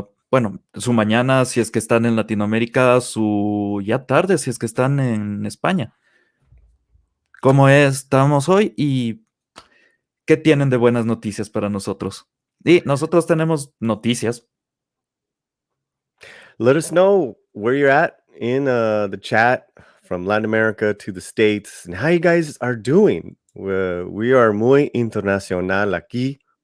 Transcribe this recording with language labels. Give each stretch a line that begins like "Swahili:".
Spanish: Bueno, su mañana si es que están en Latinoamérica, su ya tarde si es que están en España. ¿Cómo estamos hoy y qué tienen de buenas noticias para nosotros? Y nosotros tenemos noticias.
English: Let us know where you're at in the chat from Latin America to the States and how you guys are doing. We are
Spanish: muy internacional aquí.